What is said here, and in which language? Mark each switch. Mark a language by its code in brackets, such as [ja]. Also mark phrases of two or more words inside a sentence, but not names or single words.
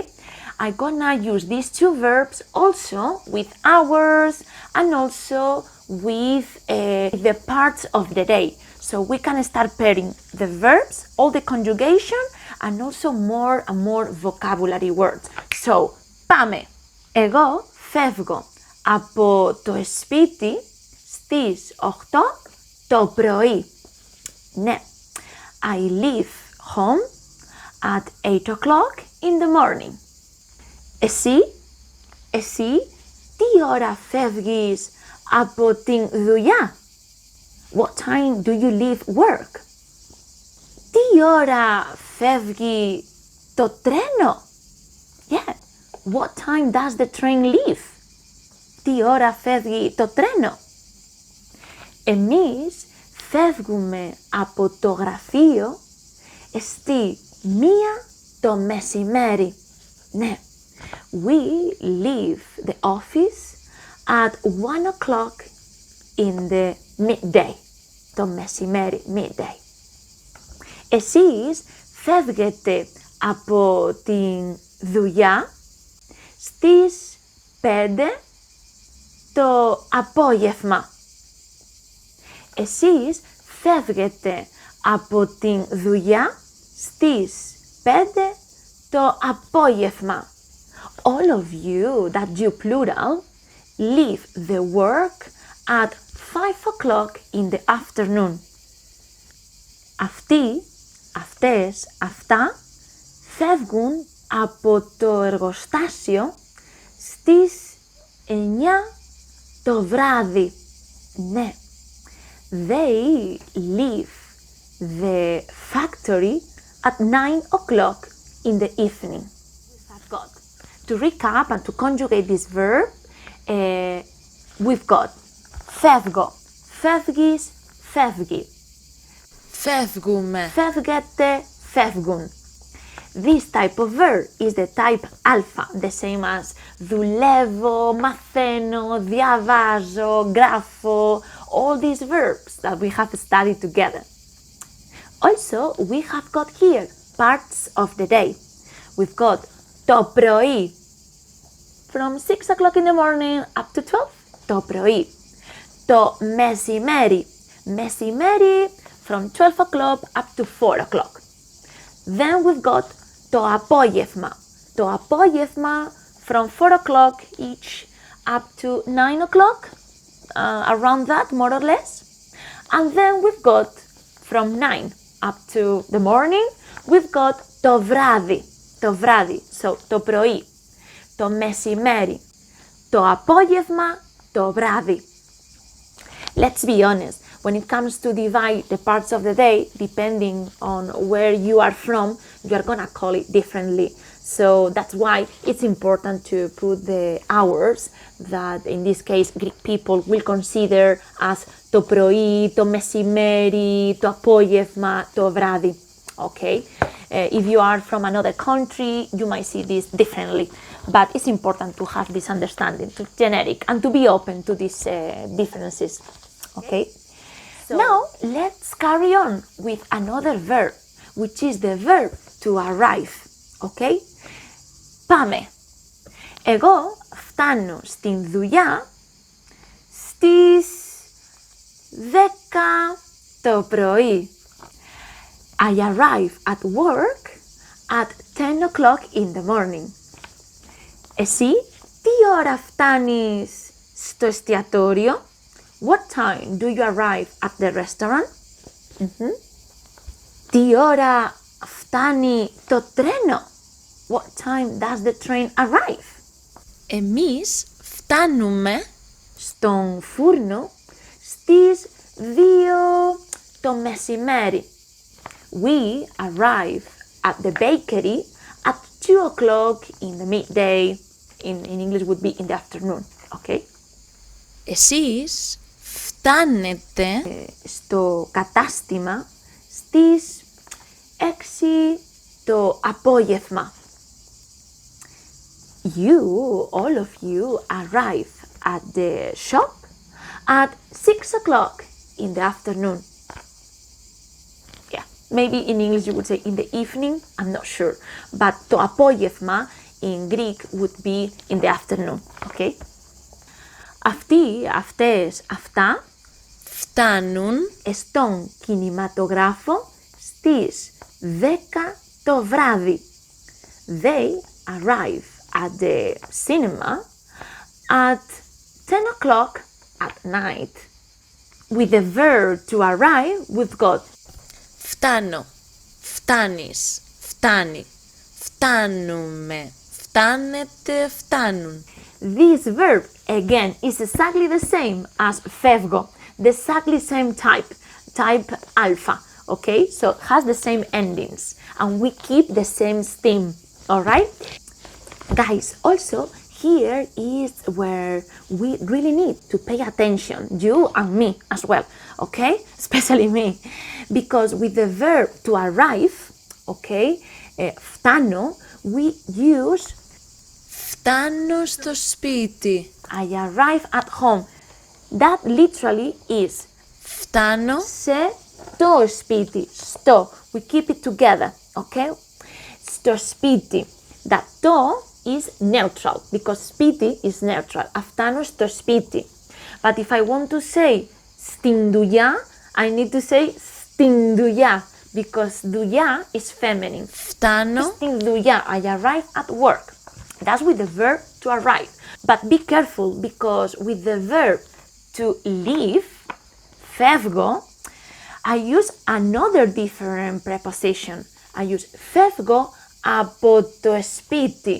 [en] I'm gonna use these two verbs also with hours and also with the parts of the day. So we can start pairing the verbs, all the conjugation, and also more and more vocabulary words. So, [el] πάμε. Εγώ φεύγω από το σπίτι στις 8 το πρωί. Ναι. [en] I leave home at 8 o'clock in the morning. [el] Εσύ, τι ώρα φεύγεις από την δουλειά? [en] What time do you leave work? [el] Τι ώρα φεύγει το τρένο? [en] Yeah. What time does the train leave? [el] Τι ώρα φεύγει το τρένο? Εμείς φεύγουμε από το γραφείο στη 1 το μεσημέρι. Ναι. [en] We leave the office at 1 o'clock in the midday. [el] Το μεσημέρι, midday. Εσείς φεύγετε από την δουλειά στις 5 το απόγευμα. Εσείς φεύγετε από την δουλειά στις 5 το απόγευμα. [en] All of you that do plural leave the work at 5 o'clock in the afternoon. [el] Αυτοί, αυτές, αυτά φεύγουν από το εργοστάσιο στις 9 το βράδυ. Ναι. [en] They leave the factory at 9 o'clock in the evening. We've got, to recap and to conjugate this verb, we've got [el] φεύγω, φεύγεις, φεύγει. Φεύγουμε. Φεύγετε, φεύγουν. [en] This type of verb is the type alpha, the same as [el] δουλεύω, μαθαίνω, διαβάζω, γράφω, [en] all these verbs that we have studied together. Also, we have got here parts of the day. We've got [el] το πρωί, [en] from 6 o'clock in the morning up to 12, [el] το πρωί. Το μεσημέρι, μεσημέρι, [en] from 12 o'clock up to 4 o'clock. Then we've got [el] το απόγευμα. Το απόγευμα [en] from 4 o'clock each up to 9 o'clock, around that more or less. And then we've got from 9 up to the morning, we've got [el] το βράδυ. Το βράδυ, so το πρωί. Το μεσημέρι. Το απόγευμα, το βράδυ. [en] Let's be honest. When it comes to divide the parts of the day, depending on where you are from, you are gonna call it differently. So that's why it's important to put the hours that in this case Greek people will consider as [el] το πρωί, το μεσημέρι, το απόγευμα, το βράδυ. [en] Okay? If you are from another country, you might see this differently. But it's important to have this understanding, to generic, and to be open to these differences. Okay? So, now, let's carry on with another verb, which is the verb to arrive. Okay? Πάμε. [el] Εγώ φτάνω στην δουλειά στις 10 το πρωί. [en] I arrive at work at 10 o'clock in the morning. [el] Εσύ, τι ώρα φτάνεις στο εστιατόριο? [en] What time do you arrive at the restaurant? [el] Τι ώρα φτάνει το τρένο? [en] what time does the train arrive? [el] Εμείς φτάνουμε Στον φούρνο στις 2 το μεσημέρι. [en] We arrive at the bakery at 2 o'clock in the midday. In English would be in the afternoon, okay? [el] Εσείς φτάνετε Στο κατάστημα στις 6 το απόγευμα. [en] You, all of you, arrive at the shop at 6 o'clock in the afternoon. Yeah, maybe in English you would say in the evening, I'm not sure. But [el] το απόγευμα [en] in Greek would be in the afternoon, okay? [el] Αυτοί, αυτές, αυτά φτάνουν στον κινηματογράφο στις 10 το βράδυ. [en] They arrive at the cinema at 10 o'clock at night. With the verb to arrive, we've got [el] φτάνω, φτάνεις, φτάνει, φτάνουμε, φτάνετε, φτάνουν. [en] this verb, again, is exactly the same as φεύγω. The exactly same type alpha, okay? So it has the same endings and we keep the same stem, all right? Guys, also here is where we really need to pay attention, you and me as well, okay? Especially me, because with the verb to arrive, okay, φτάνω, we use [el] Φτάνω στο σπίτι. [en] I arrive at home. That literally is [el] Φτάνω σε το σπίτι, στο. [en] We keep it together, okay? [el] Στο σπίτι. [en] That το is neutral, because σπίτι is neutral. [el] Φτάνω στο σπίτι. [en] But if I want to say [el] στην δουλειά, [en] I need to say [el] στην δουλειά, [en] because δουλειά is feminine. [el] φτάνω Στην δουλειά, [en] I arrive at work. That's with the verb to arrive. But be careful, because with the verb to leave, φεύγω, I use another different preposition. I use [el] φεύγω από το σπίτι.